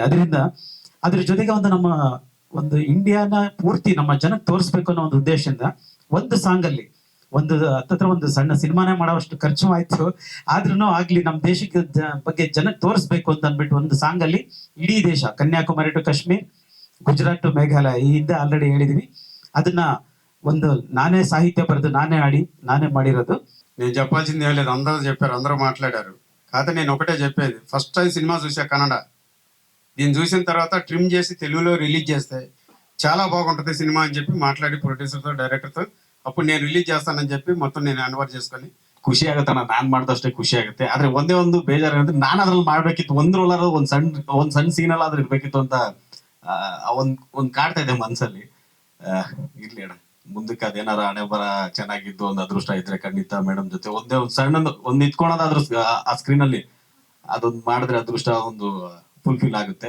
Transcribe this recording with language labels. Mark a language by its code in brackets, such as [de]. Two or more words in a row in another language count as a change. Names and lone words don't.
[kn] ಅದರಿಂದ ಅದ್ರ ಜೊತೆಗೆ ನಮ್ಮ ಒಂದು ಇಂಡಿಯಾನ ಪೂರ್ತಿ ನಮ್ಮ ಜನಕ್ಕೆ ತೋರಿಸ್ಬೇಕು ಅನ್ನೋ ಒಂದು ಉದ್ದೇಶದಿಂದ ಒಂದು ಸಾಂಗ್ ಅಲ್ಲಿ ಹತ್ತತ್ರ ಒಂದು ಸಣ್ಣ ಸಿನಿಮಾನೇ ಮಾಡೋಷ್ಟು ಖರ್ಚು ಆಯ್ತು. ಆದ್ರೂ ಆಗ್ಲಿ, ನಮ್ಮ ದೇಶಕ್ಕೆ ಬಗ್ಗೆ ಜನಕ್ಕೆ ತೋರಿಸ್ಬೇಕು ಅಂತ ಅಂದ್ಬಿಟ್ಟು ಒಂದು ಸಾಂಗ್ ಅಲ್ಲಿ ಇಡೀ ದೇಶ, ಕನ್ಯಾಕುಮಾರಿ ಟು ಕಾಶ್ಮೀರ್, ಗುಜರಾತ್ ಟು ಮೇಘಾಲಯ, ಈ ಹಿಂದೆ ಆಲ್ರೆಡಿ ಹೇಳಿದೀವಿ. ಅದನ್ನ ಒಂದು ನಾನೇ ಸಾಹಿತ್ಯ ಬರೆದು ನಾನೇ ಆಡಿ ನಾನೇ ಮಾಡಿರದು. [te] నేను చెప్పాల్సింది ఏం లేదు, అందరూ చెప్పారు, అందరూ మాట్లాడారు. కాకపోతే నేను ఒకటే చెప్పేది, [en] first time [te] సినిమా చూసా కన్నడ. దీన్ని చూసిన తర్వాత ట్రిమ్ చేసి తెలుగులో రిలీజ్ చేస్తే చాలా బాగుంటుంది సినిమా అని చెప్పి మాట్లాడి ప్రొడ్యూసర్తో డైరెక్టర్తో ಅప్పుడు నేను ರಿಲೀಸ್ చేస్తానని చెప్పి ಮೊತ್ತ నేను ಅನ್ವರ್ చేసుకొని [kn] ಖುಷಿ ಆಗುತ್ತೆ. ನಾನು ಮಾಡಿದಷ್ಟೇ ಖುಷಿ ಆಗುತ್ತೆ. ಆದ್ರೆ ಒಂದೇ ಒಂದು ಬೇಜಾರು ಅಂದ್ರೆ ನಾನು ಅದ್ರಲ್ಲಿ ಮಾಡ್ಬೇಕಿತ್ತು, ಒಂದ್ರೊಳರ ಒಂದ್ ಸಣ್ಣ ಸೀನಲ್ಲಿ ಆದ್ರೂ ಇರ್ಬೇಕಿತ್ತು ಅಂತ ಒಂದ್ ಕಾಡ್ತಾ ಇದೆ ಮನ್ಸಲ್ಲಿ. ಇರ್ಲಿ ಅಣ್ಣ, ಮುಂದಕ್ಕೆ ಅದೇನಾರ ಹಣೆ ಬರ ಚೆನ್ನಾಗಿದ್ದು ಒಂದು ಅದೃಷ್ಟ ಇದ್ರೆ ಖಂಡಿತ ಮೇಡಮ್ ಜೊತೆ ಒಂದ್ ಸಣ್ಣ ಒಂದ್ ನಿಂತ್ಕೊಳೋದಾದ್ರೂ ಆ ಸ್ಕ್ರೀನ್ ಅಲ್ಲಿ ಅದೊಂದು ಮಾಡಿದ್ರೆ ಅದೃಷ್ಟ ಒಂದು ಫುಲ್ಫಿಲ್ ಆಗುತ್ತೆ.